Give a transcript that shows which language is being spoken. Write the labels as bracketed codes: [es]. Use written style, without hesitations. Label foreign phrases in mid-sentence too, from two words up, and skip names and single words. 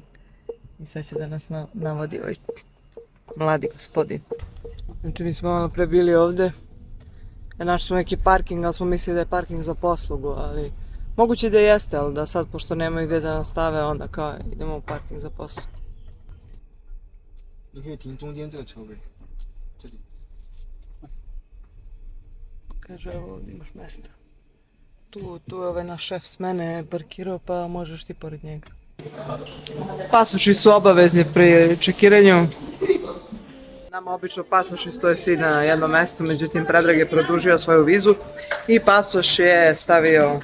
[sr] I sad će da nas navodi ovaj mladi gospodin. Znači mi smo malo pre bili ovdje. Našli smo neki parking, ali smo mislili da je parking za poslugu, ali moguće da jeste, ali da sad pošto nemaju gdje da nas stave, onda kao idemo u parking za poslugu. [zh] 你可以停中间这个车位，这里。 [sr] Kaže, evo ovdje imaš mjesta. Tu je ovaj naš šef s mene parkirao, pa možeš ti pored njega. Pasoši su obavezni pri čekiranju. Nama obično pasoši stoje svi na jednom mjestu, međutim Predrag je produžio svoju vizu i pasoš je stavio...